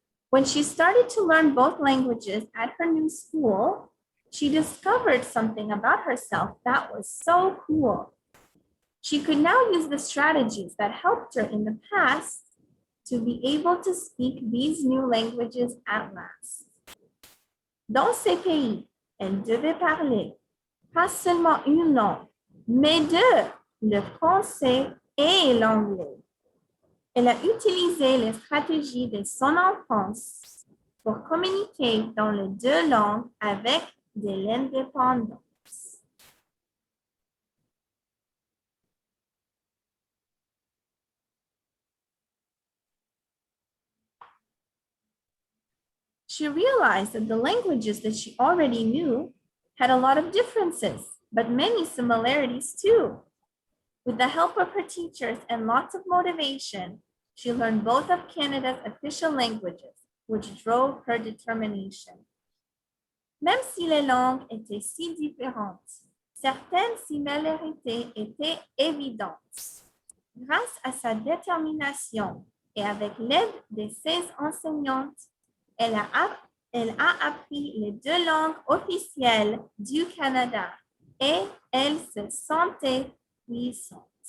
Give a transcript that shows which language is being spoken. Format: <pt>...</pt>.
<en>When she started to learn both languages at her new school, she discovered something about herself that was so cool. She could now use the strategies that helped her in the past to be able to speak these new languages at last.</en> <fr>Dans ces pays, elle devait parler pas seulement une langue, mais deux, le français et l'anglais. Elle a utilisé les stratégies de son enfance pour communiquer dans les deux langues avec de l'indépendance.</fr> <en>She realized that the languages that she already knew had a lot of differences, but many similarities too. With the help of her teachers and lots of motivation, she learned both of Canada's official languages, which drove her determination.</en> <fr>Même si les langues étaient si différentes, certaines similarités étaient évidentes. Grâce à sa détermination et avec l'aide de ses enseignantes, elle a appris les deux langues officielles du Canada et elle se sentait puissante.</fr>